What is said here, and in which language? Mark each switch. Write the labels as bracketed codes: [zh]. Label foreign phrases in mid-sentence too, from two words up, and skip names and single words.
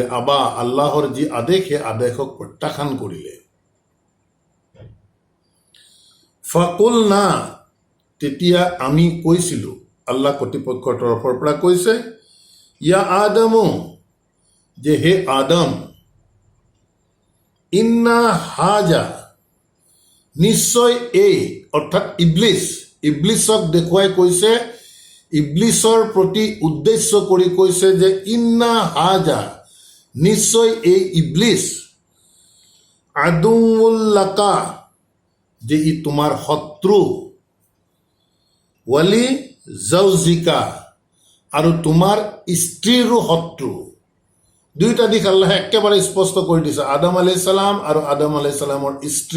[as] আবা, আল্লাহৰ যি আদেশ সেই আদেশক প্ৰত্যাখ্যান কৰিলে। [ar] فقلنا, [as] তেতিয়া আমি কৈছিলোঁ, আল্লাহ কৰ্তৃপক্ষৰ তৰফৰ পৰা কৈছে, [ar] يا آدم, [as] যে হে আদম, [ar] إن هذا, [as] নিশ্চয় এই, অৰ্থাৎ ইবলিছক দেখুৱাই কৈছে, ইবলিছৰ প্ৰতি উদ্দেশ্য কৰি কৈছে যে [ar] إن هذا, [as] নিশ্চয় এই ইবলিছ, আদুউল্লাকা, যে ই তোমাৰ শত্ৰু, [ar] ولزوجك, [as] আৰু তোমাৰ স্ত্ৰীৰো শত্ৰু। দুইটা দিশ আল্লাহে একেবাৰে স্পষ্ট কৰি দিছে, আদম [ar] عليه السلام [as] আৰু আদম [ar] عليه السلام [as] স্ত্ৰী।